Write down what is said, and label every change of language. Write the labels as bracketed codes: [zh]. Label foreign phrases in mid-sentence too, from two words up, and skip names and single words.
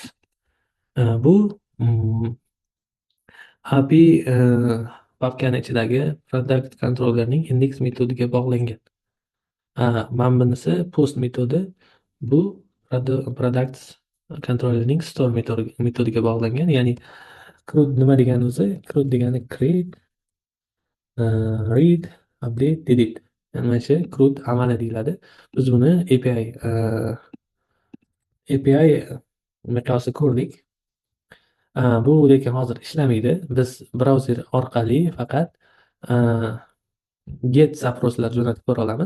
[uz] Bu API papkani ichidagi [en] product controllerning [uz] index metodiga bog'langan. Mana bunisi post metodi. Bu [en] products controllerning [uz] store metodiga bog'langan. Ya'ni CRUD nima degani o'zi? CRUD degani [en] create, read, update, delete. [uz] Yani mana shu CRUD amali deyiladi. Biz buni API miqyosi ko'rdik. Bu lekin hozir ishlamaydi. Biz brauzer orqali faqat get zaproslar jo'natib ko'ra olamiz.